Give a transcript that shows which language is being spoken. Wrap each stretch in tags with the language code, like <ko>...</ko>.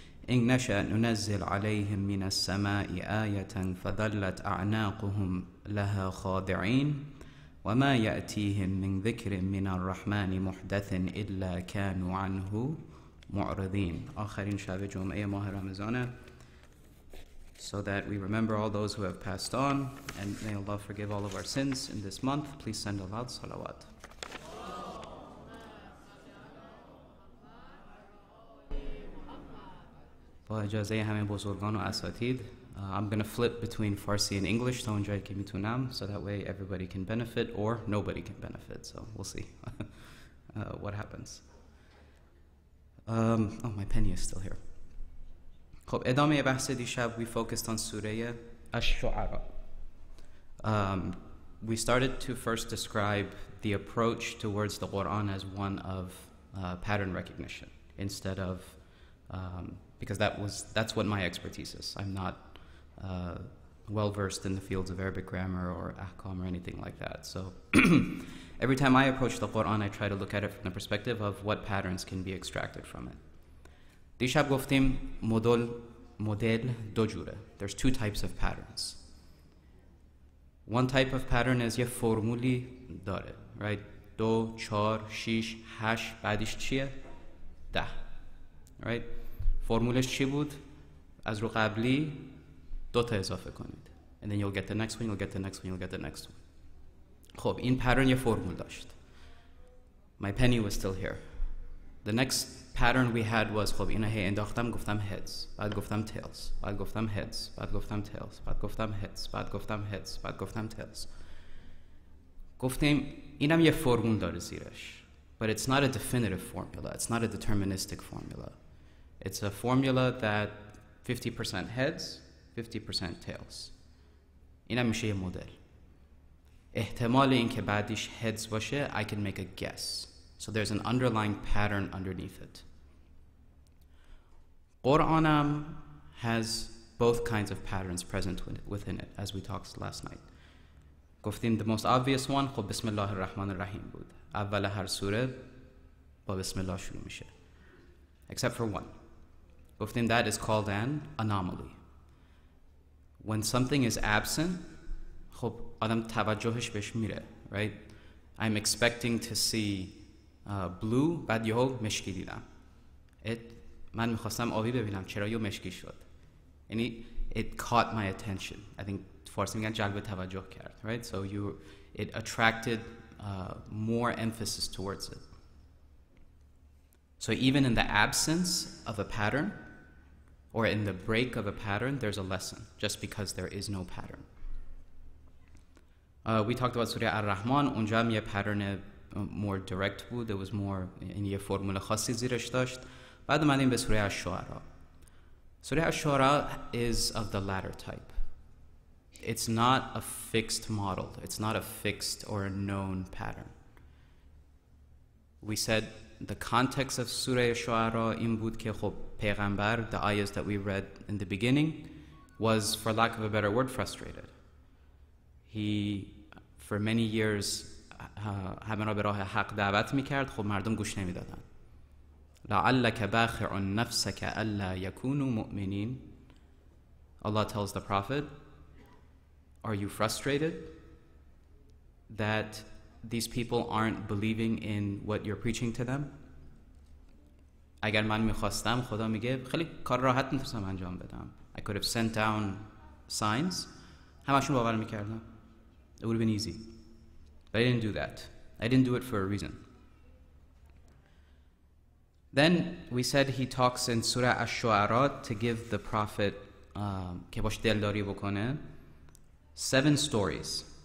<ar>إن نشأ ننزل عليهم من السماء آية فظلت أعناقهم لها خاضعين وما يأتيهم من ذكر من الرحمن محدث إلا كانوا عنه معرضين.</ar> <fa>آخرین شب جمعه ماه رمضان.</fa> <en>So that we remember all those who have passed on, and may Allah forgive all of our sins in this month. Please send aloud salawat.</en> <fa>با اجازه همه بزرگان و اساتید</fa> <en>I'm going to flip between Farsi and English</en> <fa>تا اونجایی که میتونم,</fa> <en>so that way everybody can benefit or nobody can benefit, so we'll see what happens. Oh, my penny is still here.</en> <fa>خب ادامه بحث دیشب</fa> <en>we focused on</en> <fa>سوره الشعراء.</fa> <en>We started to first describe the approach towards the Quran as one of pattern recognition instead of because that's what my expertise is. I'm not well versed in the fields of Arabic grammar or ahkam or anything like that. So every time I approach the Quran, I try to look at it from the perspective of what patterns can be extracted from it.</en> <fa>دیشب گفتیم مدل دو جوره.</fa> <en>There's two types of patterns. One type of pattern is</en> <fa>یه فرمولی داره,</fa> <en>right?</en> <fa>2 4 6 8 بعدش چیه؟ 10.</fa> <en>Right?</en> <fa>فرمولش چی بود؟ از رو قبلی 2 تا اضافه کنید.</fa> <en>And then you'll get the next one, you'll get the next one, you'll get the next one.</en> <fa>خب این pattern یه فرمول داشت.</fa> <en>My penny was still here. The next pattern we had was</en> <fa>خب اینو هی انداختم گفتم heads, بعد گفتم tails, بعد گفتم heads, بعد گفتم tails, بعد گفتم heads, بعد گفتم heads, بعد گفتم tails. گفتیم اینم یه فرمول داره زیرش.</fa> <en>But it's not a definitive formula. It's not a deterministic formula. It's a formula that 50% heads, 50% tails.</en> <fa>اینم میشه یه مدل. احتمال این که بعدش heads باشه</fa> <en>I can make a guess. So there's an underlying pattern underneath it. Quran has both kinds of patterns present within it, as we talked last night.</en> <fa>گفتیم</fa> <en>the most obvious one</en> <fa>خب بسم الله الرحمن الرحیم بود. اول هر سوره با بسم الله شروع میشه.</fa> <en>Except for one. گفتیم that is called an anomaly. When something is absent</en> <fa>خب آدم توجهش بهش میره,</fa> <en>right? I'm expecting to see blue</en> <fa>بعد یهو مشکی دیدم. من میخواستم آبی ببینم چرا یهو مشکی شد.</fa> <en>یعنی it caught my attention. I think</en> <fa>فارسی میگن جلب توجه کرد,</fa> <en>right? So it attracted more emphasis towards it. So even in the absence of a pattern or in the break of a pattern, there's a lesson just because there is no pattern. We talked about Surah Ar-Rahman.</en> <fa>اونجا هم یه pattern more direct بود.</fa> <en>There was more in</en> <fa>یه فرمول خاصی زیرش داشت. بعد اومدیم به سوره الشعراء.</fa> <en>سوره الشعراء is of the latter type. It's not a fixed model. It's not a fixed or a known pattern. We said the context of Surah Al-Shu'ara in</en> <fa>بود که خب پیغمبر,</fa> <en>the ayahs that we read in the beginning, was, for lack of a better word, frustrated. He, for many years,</en> <fa>همه را به راه حق دعوت میکرد, خب مردم گوش نمیدادن.</fa> <ar>لعلك باخع نفسك ألا يكونوا مؤمنين.</ar> <en>Allah tells the Prophet, are you frustrated that these people aren't believing in what you're preaching to them?</en> <fa>اگر من میخواستم, خدا میگه خیلی کار راحت میتونستم انجام بدم.</fa> <en>I could have sent down signs.</en> <fa>همشون باور میکردم.</fa> <en>It would have been easy. But I didn't do that. I didn't do it for a reason. Then we said he talks in Surah Ash-Shu'ara to give the Prophet</en> <fa>که باش دلداری بکنه</fa> <en>7 stories.</en>